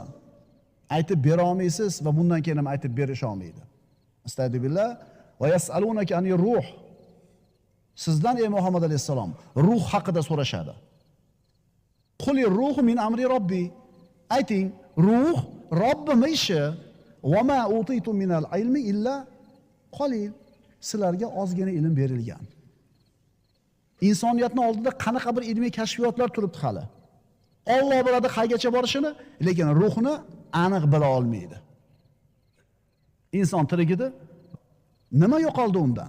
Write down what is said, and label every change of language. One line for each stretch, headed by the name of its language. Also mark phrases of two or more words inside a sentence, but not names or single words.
Uzbek: Aytib bera olmaysiz va bundan keyin ham aytib berisha olmaydi.
Arabic: أستغفر الله ويسألونك عن الروح.
Uzbek: Sizdan ey Muhammad alayhisalom ruh haqida so'rashadi.
Arabic: قل الروح من أمر ربي.
Uzbek: Ayting, ruh Robbimning ishi.
Arabic: وما أوتيتم من العلم إلا قليلا.
Uzbek: Sizlarga ozgina ilm berilgan. Insoniyatning oldida qanaqa bir ilmiy kashfiyotlar turibdi hali. Alloh biladi qaygacha borishini, lekin ruhni aniq bila olmaydi. Inson tirigida nima yo'qoldi undan?